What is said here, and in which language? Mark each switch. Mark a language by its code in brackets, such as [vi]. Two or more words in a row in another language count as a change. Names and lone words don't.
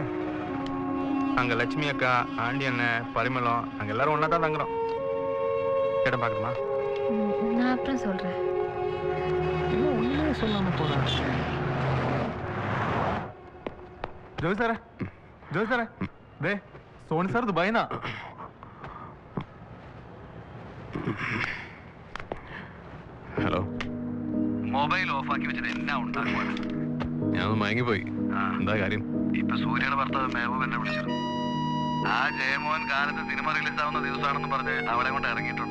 [ta] அங்க லட்சுமி அக்கா, ஆண்டி அண்ணன், பரிமளம், அங்க எல்லாரும் ஒன்னா தான் தங்குறோம். இடம் பாக்கணுமா? நான் அப்புறம் சொல்றேன். இன்னும் உண்மையே சொல்லாம போறேன். ஜோதி சார ஜோதி சார [ml] ദേ സോണി സാർ ദുബായിന്നാ. ഹലോ. മൊബൈൽ ഓഫ് ആക്കി വെച്ചിട്ട് എന്നാ ഉണ്ടാക്കുവാണ്? ഞാനൊന്ന് മയങ്ങിപ്പോയി. എന്താ കാര്യം? ഇപ്പൊ സൂര്യയുടെ ഭർത്താവ് മെഹബൂബ് എന്നെ വിളിച്ചിരുന്നു. ആ ജയമോഹൻ കാലത്ത് സിനിമ റിലീസ് ആവുന്ന ദിവസമാണെന്ന് പറഞ്ഞ് അവളെ കൊണ്ട് ഇറങ്ങിയിട്ടുണ്ട്.